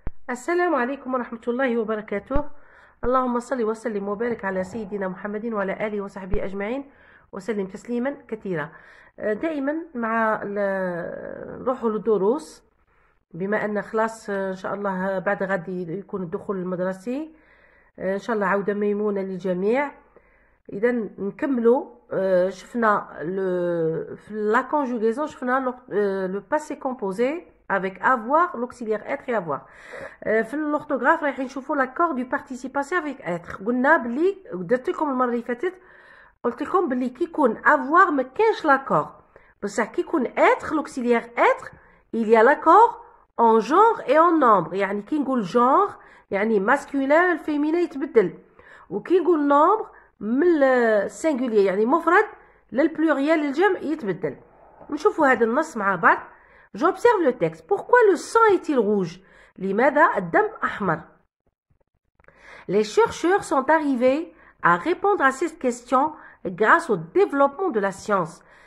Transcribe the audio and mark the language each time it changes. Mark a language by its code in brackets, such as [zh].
[ar] السلام عليكم ورحمة الله وبركاته. اللهم صل وسلم وبارك على سيدنا محمد وعلى آله وصحبه أجمعين وسلم تسليما كثيرا. دائما مع نروحوا للدروس، بما أن خلاص إن شاء الله بعد غد يكون الدخول المدرسي، إن شاء الله عودة ميمونة للجميع. إذا نكملوا. شفنا في لا [fr] conjugaison، [ar] شفنا [fr] le passé composé avec avoir, l'auxiliaire être et avoir. [ar] في [fr] l'orthographe [ar] رايحين نشوفوا [fr] l'accord du participe passé avec être. [ar] قلنا بلي درت لكم المره اللي فاتت، قلت لكم بلي كي يكون avoir ما كاينش l'accord، بصح كي يكون [fr] être l'auxiliaire être il y a l'accord en genre et en nombre. [ar] يعني كي نقول genre يعني masculin الفيمينين يتبدل، وكي نقول nombre من السينغولير يعني مفرد للبلوريال الجمع يتبدل. نشوفوا هذا النص مع بعض. [fr] J'observe le texte. Pourquoi le sang est-il rouge? [ar] لماذا الدم أحمر؟ [fr] Les chercheurs sont arrivés à répondre à cette question grâce au développement de la science.